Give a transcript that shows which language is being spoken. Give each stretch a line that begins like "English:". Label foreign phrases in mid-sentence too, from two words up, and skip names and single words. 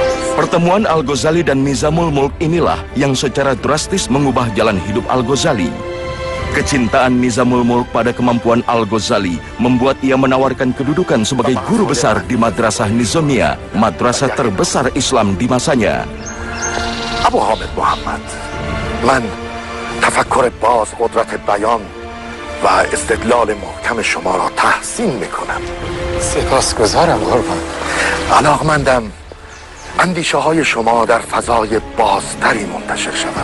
Indonesian: Pertemuan Al-Ghazali dan Nizamul Mulk inilah yang secara drastis mengubah jalan hidup Al-Ghazali. Kecintaan Nizamul Mulk pada kemampuan Al-Ghazali membuat ia menawarkan kedudukan sebagai guru besar di Madrasah Nizamiyah, madrasah terbesar Islam di masanya.
Persian: Abu Hamid Muhammad, من تفکر باز قدرت بیان و استدلال محکم شما را تحسین میکنم. سپاسگزارم قربان. علاقمندم اندیشه های شما در فضای بازتری منتشر شود.